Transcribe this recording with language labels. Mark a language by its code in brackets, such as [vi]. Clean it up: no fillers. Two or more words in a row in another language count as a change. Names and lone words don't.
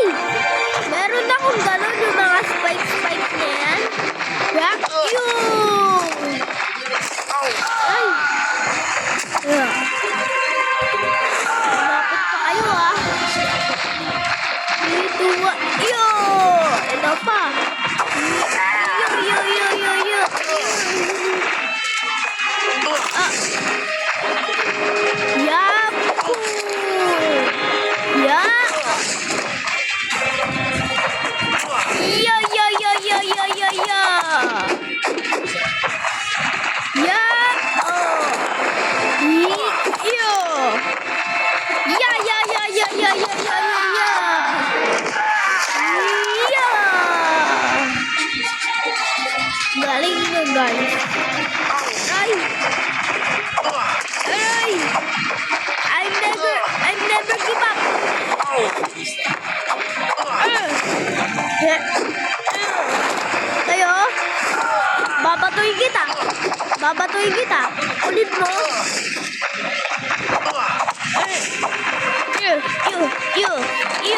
[tl] Meron akong gano'n yung mga spike na yan. Vacuum! Ay! Yeah. Malapit pa kayo ah. Dito nga. Yo! Ito pa. Yo. Ah. Yapu! Ya! Yo. Ya! Oh! Yo! Ya! Ya! Galing nyo, guys. Ay! [en] I'm never give up. [tl] Kayo? Babatuin kita. Ulit mo. Iyo.